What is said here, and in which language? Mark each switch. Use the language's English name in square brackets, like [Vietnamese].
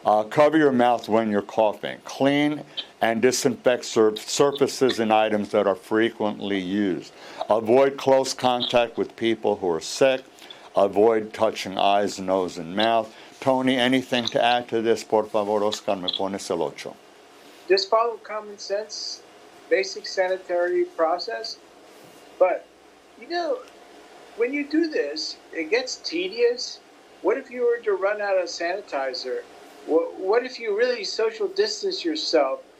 [English] Cover your mouth when you're coughing. Clean and disinfect surfaces and items that are frequently used. Avoid close contact with people who are sick. Avoid touching eyes, nose, and mouth. Tony, anything to add to this? [Spanish] Por favor, Oscar, me pones el ocho. [English] Just follow common sense, basic sanitary process. But, when you do this, it gets tedious. What if you were to run out of sanitizer? What if you really social distance yourself?